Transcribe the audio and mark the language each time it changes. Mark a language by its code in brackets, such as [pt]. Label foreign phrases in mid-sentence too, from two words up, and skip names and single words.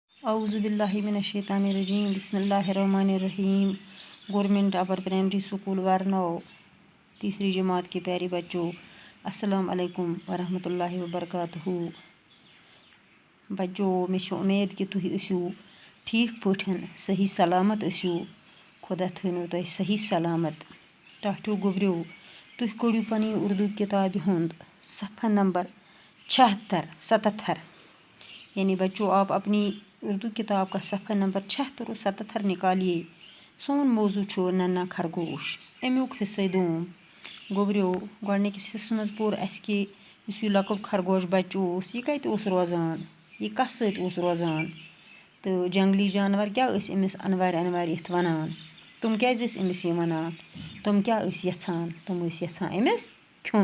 [ar] اعوذ باللہ من الشیطان الرجیم بسم اللہ الرحمن الرحیم۔ [ur] گورنمنٹ اپر پرائمری اسکول ورنو تیسری جماعت کے پیارے بچوں، السلام علیکم ورحمۃ اللہ وبرکاتہ۔ بچوں میں امید کہ [ks] تھی ٲسِو ٹھیک پٲٹھۍ صحیح سلامت ٲسِو، خدا تھٲینو تۄہہِ صحیح سلامت۔ ٹاٹھیو گوٚبریو تُہۍ کٔڑِو پنٕنۍ اردو کتابہِ ہُنٛد صفحہ نمبر 76-77، [ur] یعنی بچوں آپ اپنی اردو کتاب کا صفحہ نمبر 76 اور 77 نکالیے۔ [ks] سون موضوع چھُ ننا خرگوش، امیُک حصہ دوم۔ گوٚبریو گۄڈنِکِس حصس منٛز پوٚر اَسہِ کہِ یُس یہِ لۄکُٹ خرگوش بچہٕ اوس یہِ کَتہِ اوس روزان، یہِ کَس سۭتۍ اوس روزان، تہٕ جنگلی جانور کیٛاہ ٲسۍ أمِس اَنوارِ یِتھ وَنان، تِم کیٛازِ ٲسۍ أمِس یہِ وَنان، تِم کیٛاہ ٲسۍ یَژھان، تِم ٲسۍ یَژھان أمِس کھیوٚن۔